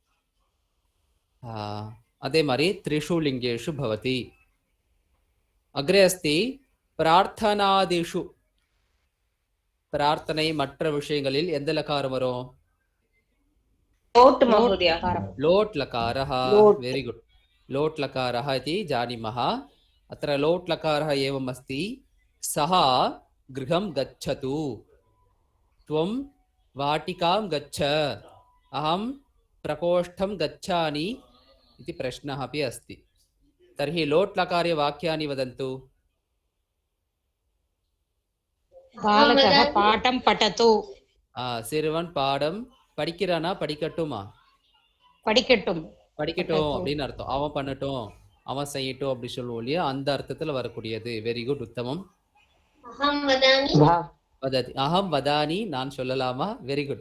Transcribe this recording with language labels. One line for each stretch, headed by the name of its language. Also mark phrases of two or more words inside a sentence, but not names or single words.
Tamil: அதே மாதிரி
Sanskrit: त्रिषु लिङ्गेषु भवति. अग्रे अस्ति प्रार्थनादिषु.
Tamil: பிரார்த்தனை மற்ற விஷயங்களில் எந்த லகாரம் வரும்?
Sanskrit: लोट् लकारः.
English: very good.
Sanskrit: लोट् लकारः इति जानीमः. अत्र लोट् लकारः एवम् अस्ति. सः गृहं गच्छतु, त्वं वाटिकां गच्छ, अहं प्रकोष्ठं गच्छामि इति प्रश्नः अपि अस्ति. तर्हि लोट् लकारे वाक्यानि वदन्तु. बालकः पाठं पठतु.
Tamil: சிறுவன் பாடம் படிக்கிறானா படிக்கட்டுமா? படிக்கட்டும். படிக்கட்டும் அப்படின்னு அர்த்தம். அவன் பண்ணட்டும், அவன் செய்யட்டும் அப்படி சொல்லுவோம் இல்லையா, அந்த அர்த்தத்துல வரக்கூடியது.
English: very good,
Tamil: உத்தமம்.
Sanskrit: अहं वदानि,
Tamil: நான் சொல்லலாமா?
English: very good.